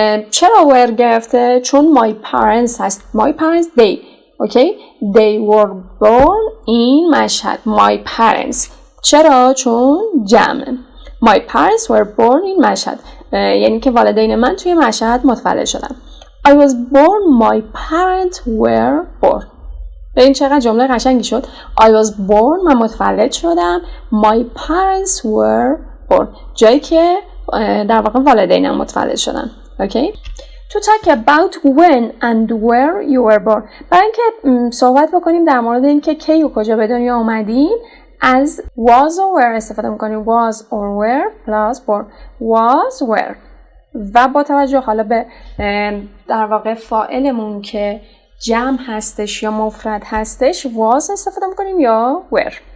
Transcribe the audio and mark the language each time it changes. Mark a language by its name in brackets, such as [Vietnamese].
[Persian] چرا [English] were [Persian] گرفته؟ چون [English] my parents [Persian] هست. [English] My parents they. Okay? They were born in Mashhad. My parents. [Persian] چرا؟ چون جمع. [English] My parents were born in Mashhad. [Persian] یعنی که والدین من توی مشهد متولد شدن. [English] I was born. My parents were born. [Persian] ببین چقدر جمله قشنگی شد. [English] I was born. [Persian] من متولد شدم. [English] My parents were born. [Persian] جایی که در واقع والدینم متولد شدن. [English] Okay? To talk about when and where you were born. [Persian] برای اینکه صحبت بکنیم در مورد اینکه کی و کجا به دنیا اومدیم، از [English] was or were [Persian] استفاده میکنیم. [English] was or were plus born. was were. [Persian] و با توجه حالا به در واقع فاعلمون که جمع هستش یا مفرد هستش was استفاده میکنیم یا were.